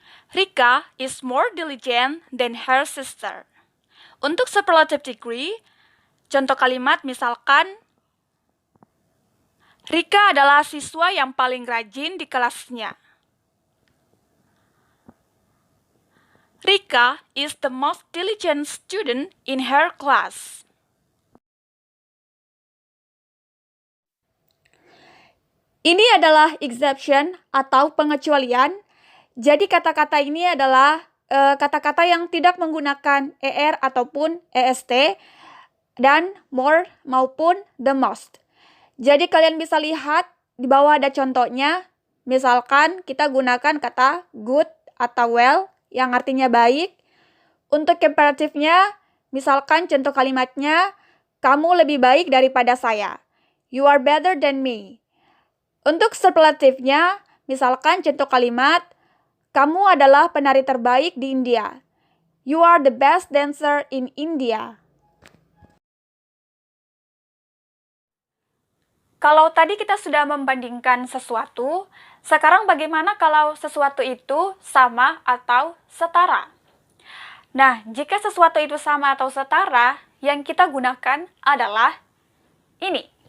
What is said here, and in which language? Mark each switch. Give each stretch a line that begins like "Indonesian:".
English: Rika is more diligent than her sister.
Indonesian: Untuk superlative degree, contoh kalimat misalkan Rika adalah siswa yang paling rajin di kelasnya.
English: Rika is the most diligent student in her class.
Indonesian: Ini adalah exception atau pengecualian. Jadi kata-kata ini adalah kata-kata yang tidak menggunakan er ataupun est dan more maupun the most. Jadi kalian bisa lihat di bawah ada contohnya. Misalkan kita gunakan kata good atau well yang artinya baik. Untuk comparative-nya, misalkan contoh kalimatnya, kamu lebih baik daripada saya.
English: You are better than me.
Indonesian: Untuk superlative-nya, misalkan contoh kalimat, kamu adalah penari terbaik di India.
English: You are the best dancer in India.
Indonesian: Kalau tadi kita sudah membandingkan sesuatu, sekarang bagaimana kalau sesuatu itu sama atau setara? Nah, jika sesuatu itu sama atau setara, yang kita gunakan adalah ini.